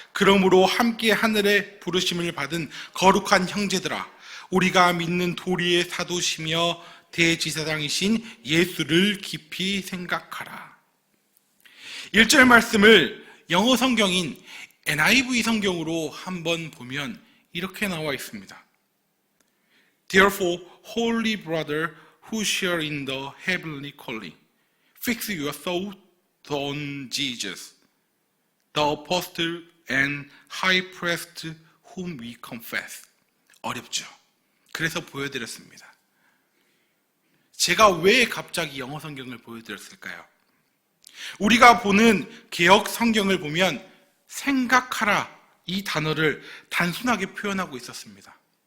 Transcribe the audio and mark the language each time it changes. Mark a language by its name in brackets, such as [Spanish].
[Korean] 그러므로 함께 하늘의 부르심을 받은 거룩한 형제들아, 우리가 믿는 도리의 사도시며 대지사장이신 예수를 깊이 생각하라. 1절 말씀을 영어 성경인 NIV 성경으로 한번 보면 이렇게 나와 있습니다. [English] Therefore, holy brother who share in the heavenly calling, fix your thought on Jesus, the apostle and high priest whom we confess. [Korean] 어렵죠. 그래서 보여드렸습니다. 제가 왜 갑자기 영어 성경을 보여드렸을까요? 우리가 보는 개역 성경을 보면 생각하라, 이 단어를 단순하게 표현하고 있었습니다.